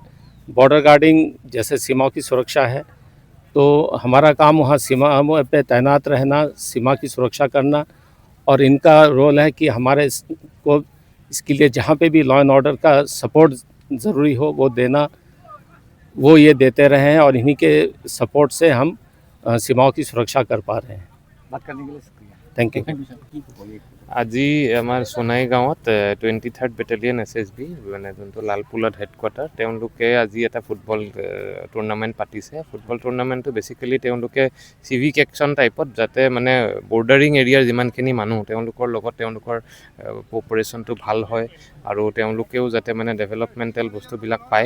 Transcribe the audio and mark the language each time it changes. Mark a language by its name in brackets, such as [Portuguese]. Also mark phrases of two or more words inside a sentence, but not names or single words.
[Hindi] बॉर्डर गार्डिंग जैसे सीमाओं की सुरक्षा है, तो हमारा काम वहाँ सीमा पे तैनात रहना, सीमा की सुरक्षा करना, और इनका रोल है कि हमारे को इसके लिए जहाँ पे भी [English] law and order [Hindi] का सपोर्ट ज़रूरी हो वो देना, वो ये देते रहे हैं, और इन्हीं के सपोर्ट से हम सीमाओं की सुरक्षा कर पा रहे हैं। बात करने के लिए शुक्रिया। [English] thank you. [Assamese] আজি আমাৰ সোণাই গাঁৱত 23rd বেটেলিয়ন SSB মানে যোনটো লালপুলত হেডকোৱাৰ্টাৰ, তেওঁলোকে আজি এটা [English] football tournament [Assamese] পাতিছে। [English] football tournamentটো [Assamese] বেচিকেলি তেওঁলোকে [English] civic action typeত, [Assamese] যাতে মানে [English] bordering areaৰ [Assamese] যিমানখিনি মানুহ তেওঁলোকৰ লগত তেওঁলোকৰ কোঅপাৰেশ্যনটো ভাল হয়, আৰু তেওঁলোকেও যাতে মানে ডেভেলপমেণ্টেল বস্তুবিলাক পায়।